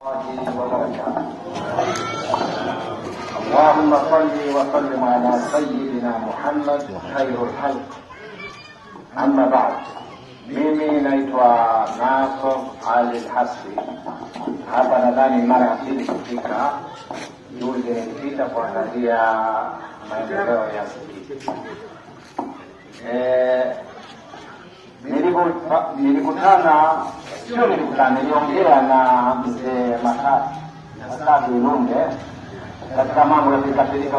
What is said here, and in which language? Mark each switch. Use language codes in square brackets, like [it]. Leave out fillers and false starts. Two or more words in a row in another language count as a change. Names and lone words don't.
[ar] وبركاته. اللهم صل وسلم على سيدنا محمد خير الخلق. أما بعد, [sw] mimi naitwa Nasor Ali Hasbi. Hapa nadhani mara ya pili kufika. Juzi nilipita kuangalia maendeleo ya msikiti. Niliongea na mzee Masadi Lunge katika mambo ya pikapilika.